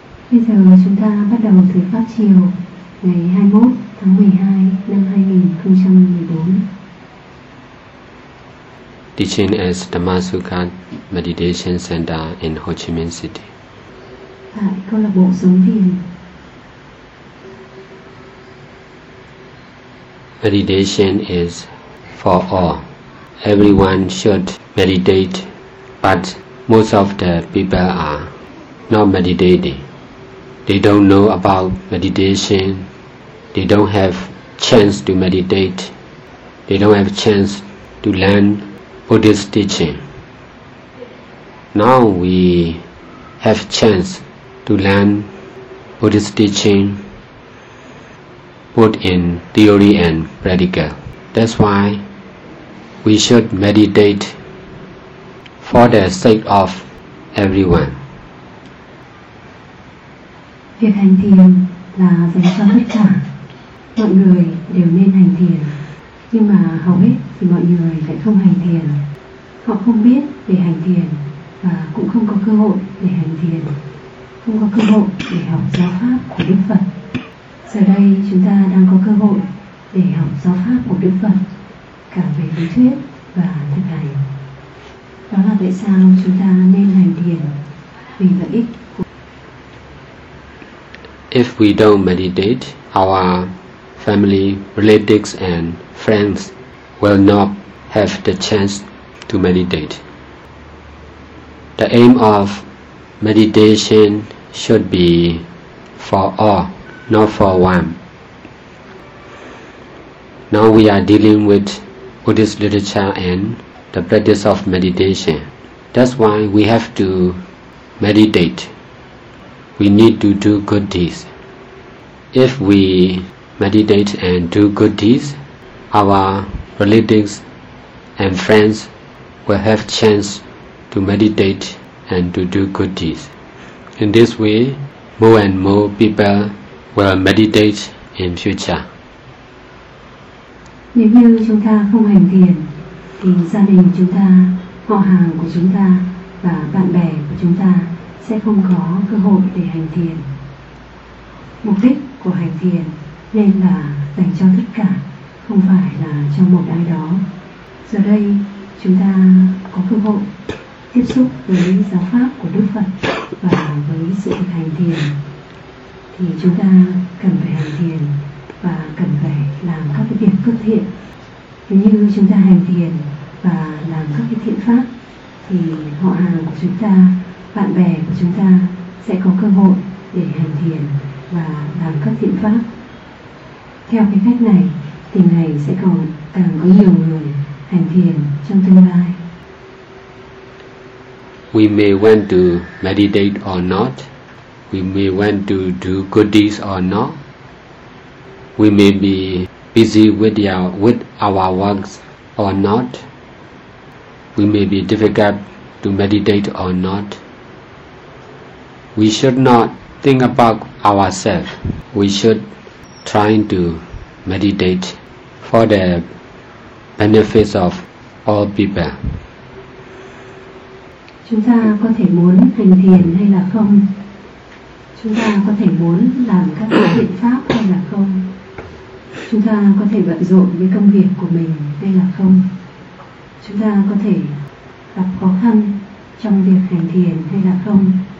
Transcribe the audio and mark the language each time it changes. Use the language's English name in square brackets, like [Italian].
[Vietnamese] Bây giờ chúng ta bắt đầu thời pháp chiều ngày 21 tháng 12 năm 2014. [English] Teaching at Dhamma Sukha Meditation Center in Ho Chi Minh City. [Vietnamese] Tại câu lạc bộ sống thiền. [English] Meditation is for all. Everyone should meditate, but most of the people are not meditating. They don't know about meditation. They don't have chance to meditate. They don't have chance to learn Buddhist teaching. Now we have chance to learn Buddhist teaching, both in theory and practical. That's why we should meditate for the sake of everyone. [Vietnamese] Việc hành thiền là dành cho tất cả. Mọi người đều nên hành thiền. Nhưng mà hầu hết thì mọi người lại không hành thiền. Họ không biết để hành thiền và cũng không có cơ hội để hành thiền. Không có cơ hội để học giáo pháp của Đức Phật. Giờ đây chúng ta đang có cơ hội để học giáo pháp của Đức Phật, cả về lý thuyết và thực hành. Đó là tại sao chúng ta nên hành thiền, vì lợi ích. [English] If we don't meditate, our family, relatives and friends will not have the chance to meditate. The aim of meditation should be for all, not for one. Now we are dealing with Buddhist literature and the practice of meditation. That's why we have to meditate. We need to do good deeds. If we meditate and do good deeds, our relatives and friends will have chance to meditate and to do good deeds. In this way, more and more people will meditate in future. [Vietnamese] Nếu như chúng ta không hành thiền, thì gia đình chúng ta, họ hàng của chúng ta và bạn bè của chúng ta sẽ không có cơ hội để hành thiền. Mục đích của hành thiền nên là dành cho tất cả, không phải là cho một ai đó. Giờ đây chúng ta có cơ hội tiếp xúc với giáo pháp của Đức Phật và với sự thực hành thiền, thì chúng ta cần phải hành thiền và cần phải làm các cái việc cất thiện. Nếu như chúng ta hành thiền và làm các cái thiện pháp, thì họ hàng của chúng ta, bạn bè của chúng ta sẽ có cơ hội để hành thiền và làm các thiện pháp. Theo cái cách này, tình này sẽ còn càng có nhiều người hành thiền trong tương lai. [English] We may want to meditate or not. We may want to do good deeds or not. We may be busy with our works or not. We may be difficult to meditate or not. We should not think about ourselves. We should try to meditate for the benefits of all people. [Vietnamese] Chúng ta có thể muốn hành thiền hay là không? Chúng ta có thể muốn làm các thiện pháp hay là không? Chúng ta có thể bận rộn với công việc của mình hay là không? Chúng ta có thể gặp khó khăn trong việc hành thiền hay là không?